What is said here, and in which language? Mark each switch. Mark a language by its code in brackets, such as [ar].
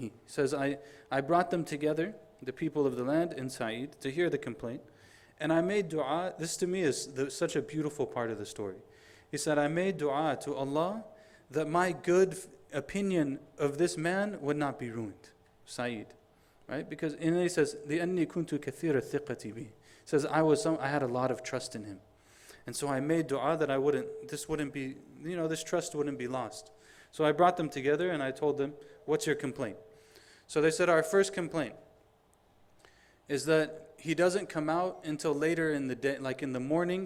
[en] He says, I brought them together, the people of the land and Sa'id, to hear the complaint. And I made dua. This to me is such a beautiful part of the story. He said, I made dua to Allah that my good opinion of this man would not be ruined. Saeed. Right? Because and he says, [ar] لِأَنِّي كُنْتُ كَثِيرَ الثِّقَةِ بِهِ. [en] He says, I had a lot of trust in him. And so I made dua that this trust wouldn't be lost. So I brought them together and I told them, what's your complaint? So they said, our first complaint is that he doesn't come out until later in the day, like in the morning.